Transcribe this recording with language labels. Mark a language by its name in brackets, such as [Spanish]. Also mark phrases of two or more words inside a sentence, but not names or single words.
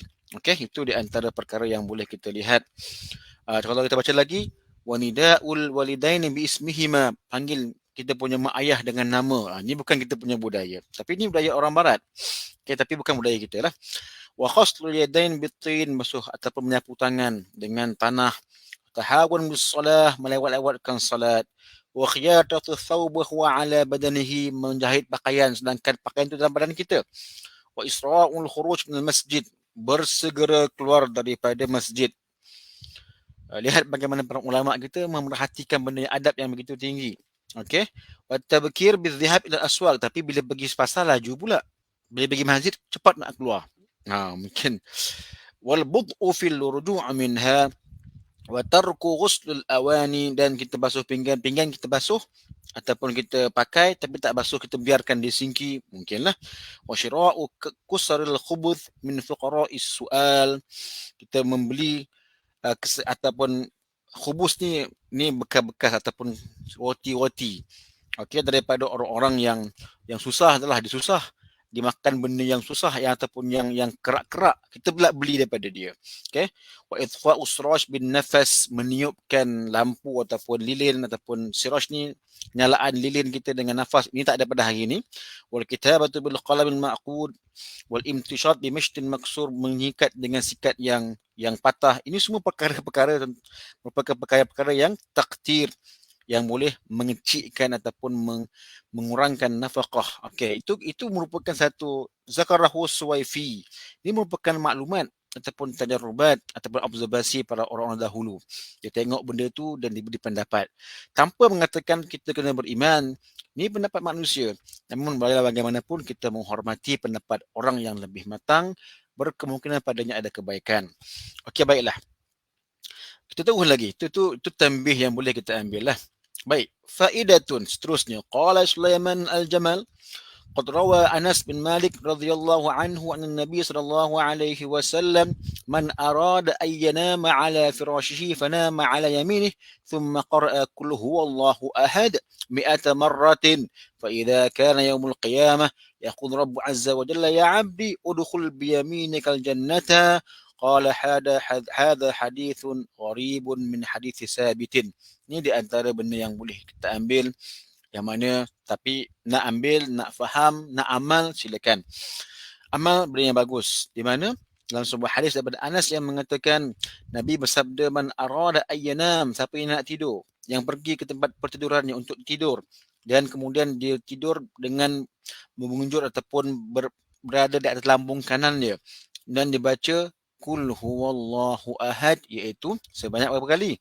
[Malay] Okey, itu di antara perkara yang boleh kita lihat. Kalau kita baca lagi, [Arabic] ونداء الوالدين باسمهما, [Malay] panggil kita punya mak ayah dengan nama. Ini bukan kita punya budaya, tapi ini budaya orang barat. Okey, tapi bukan budaya kita lah. [Arabic] وغسل اليدين بطين, [Malay] basuh ataupun menyapu tangan dengan tanah. [Arabic] تهاون بالصلاة, [Malay] melewat-lewatkan salat. [Arabic] وخياطة ثوب هو على بدنه, [Malay] menjahit pakaian sedangkan pakaian itu dalam badan kita. [Arabic] وإسراع الخروج من المسجد, [Malay] bersegera keluar daripada masjid. Lihat bagaimana para ulama kita memerhatikan benda adab yang begitu tinggi. Okey. [Arabic] وتبكير بالذهاب إلى أسواق, [Malay] tapi bila pergi pasar laju pula. Bila pergi masjid cepat nak keluar. Mungkin [Arabic] والبطء في الرجوع منها وترك غسل الأواني, [Malay] dan kita basuh pinggan kita basuh ataupun kita pakai tapi tak basuh, kita biarkan dia singki, mungkinlah. [Arabic] وشراء كسار الخبز من فقراء السؤال, [Malay] kita membeli ataupun khubus ni bekas-bekas ataupun roti-roti, okey, daripada orang-orang yang susah adalah dia susah, dia makan benda yang susah yang ataupun yang kerak-kerak, kita pula beli daripada dia. Okey. [Arabic] وإطفاء سراج بالنفس, [Malay] meniupkan lampu ataupun lilin ataupun siraj ni nyalaan lilin kita dengan nafas, ini tak ada pada hari ini. [Arabic] والكتابة بالقلم المعقود والامتشاط بمشط مكسور, [Malay] mengikat dengan sikat yang patah. Ini semua perkara-perkara merupakan perkara-perkara yang takdir, yang boleh mengecikkan ataupun mengurangkan nafkah. Okey, itu merupakan satu zakarahu Suwaifi. Ini merupakan maklumat ataupun tajarrubat ataupun observasi para orang-orang dahulu. Dia tengok benda tu dan dia beri pendapat. Tanpa mengatakan kita kena beriman, ini pendapat manusia. Namun bagaimanapun kita menghormati pendapat orang yang lebih matang, berkemungkinan padanya ada kebaikan. Okey, baiklah. Kita tahu lagi. Itu tambih yang boleh kita ambil lah. Baik, faidatun seterusnya. [Arabic] قال سليمان الجمل, قد روى أنس بن مالك رضي الله عنه أن النبي صلى الله عليه وسلم من أراد أن ينام على فراشه فنام على يمينه ثم قرأ قل هو الله أحد 100 مرة فإذا كان يوم القيامة يقول رب عز وجل يا عبدي ادخل بيمينك الجنة. قال هذا حديث غريب من حديث ثابت. [Malay] Ini di antara benda yang boleh kita ambil, yang mana tapi nak ambil, nak faham, nak amal, silakan. Amal benda yang bagus. Di mana dalam sebuah hadis daripada Anas yang mengatakan Nabi bersabda, [Arabic] من أراد أن ينام, [Malay] siapa yang nak tidur, yang pergi ke tempat pertidurannya untuk tidur dan kemudian dia tidur dengan mengunjur ataupun berada di atas lambung kanan dia dan dibaca [Arabic] قل هو الله أحد, [Malay] iaitu sebanyak berapa kali?